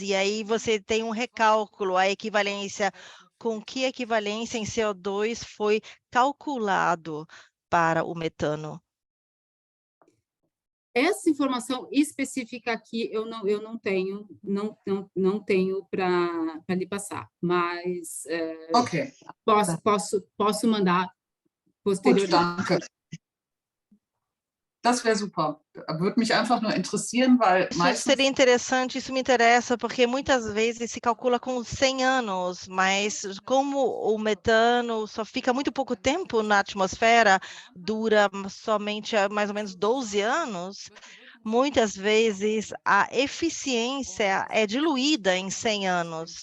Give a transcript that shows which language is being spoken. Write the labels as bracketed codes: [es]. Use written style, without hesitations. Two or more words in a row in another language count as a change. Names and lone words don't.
[pt] E aí você tem um recálculo, a equivalência, com que equivalência em CO2 foi calculado para o metano. Essa informação específica aqui eu não tenho para lhe passar, mas Okay. posso mandar posteriormente. [de] Gut, danke. Das wäre super. Würde mich einfach nur interessieren, weil [pt] Isso [de] meistens... [pt] seria interessante, isso me interessa, porque muitas vezes se calcula com 100 anos, mas como o metano só fica muito pouco tempo na atmosfera, dura somente mais ou menos 12 anos, muitas vezes a eficiência é diluída em 100 anos.